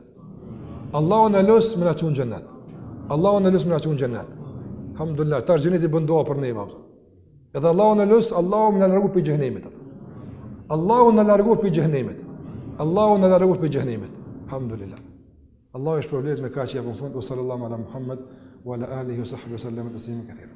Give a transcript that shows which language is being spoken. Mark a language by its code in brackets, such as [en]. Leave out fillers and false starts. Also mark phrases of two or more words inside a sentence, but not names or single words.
[sq] Allahu na los më na çon xhenet. Allahu na los më na çon xhenet. Alhamdulillah, tar xheneti bën dua për neve. Edhe Allahu na los, Allahu më na largu prej xhenemit. Allahu na largu prej xhenemit. Allahu na largu prej xhenemit. Alhamdulillah. Allah është problem me kaq ja në fund, [ar] صلى الله على محمد وعلى آله وصحبه سلم تسليما كثيرا.